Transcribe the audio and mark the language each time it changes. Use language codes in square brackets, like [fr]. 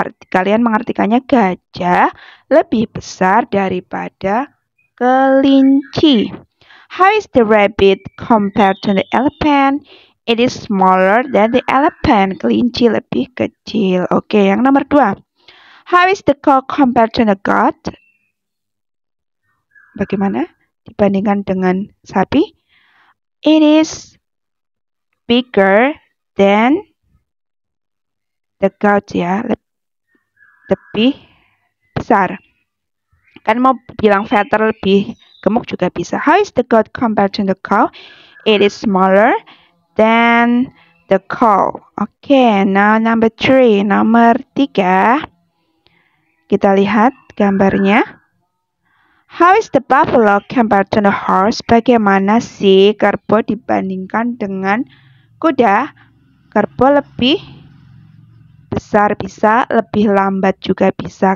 [id] Kalian mengartikannya gajah lebih besar daripada kelinci. [en] How is the rabbit compared to the elephant? It is smaller than the elephant. [id] Kelinci lebih kecil. Oke, yang nomor 2. [en] How is the cow compared to the goat? [id] Bagaimana dibandingkan dengan sapi? [en] It is bigger than the goat ya. [id] Lebih besar. Kan mau bilang fatter, lebih gemuk juga bisa. [en] How is the goat compared to the cow? It is smaller than the cow. Okay, now number 3. [id] Nomor 3. Kita lihat gambarnya. [en] How is the buffalo compared to the horse? [id] Bagaimana si kerbau dibandingkan dengan kuda? Kerbau lebih besar bisa, lebih lambat juga bisa.